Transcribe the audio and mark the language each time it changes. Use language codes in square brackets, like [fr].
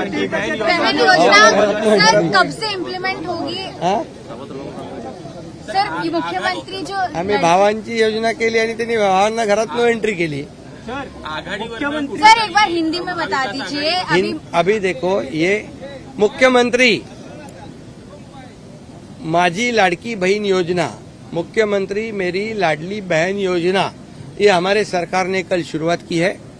[hi] बहन योजना सर कब से इम्प्लीमेंट होगी? सर मुख्यमंत्री जो [mr] आम्ही भावांची योजना केली आणि त्यांनी भावांना घरात नो एंट्री केली. [hi] सर एक बार हिंदी में बता दीजिए. अभी देखो, ये मुख्यमंत्री माझी लाडकी बहन योजना, मुख्यमंत्री मेरी लाडली बहन योजना, ये हमारे सरकार ने कल शुरुआत की है.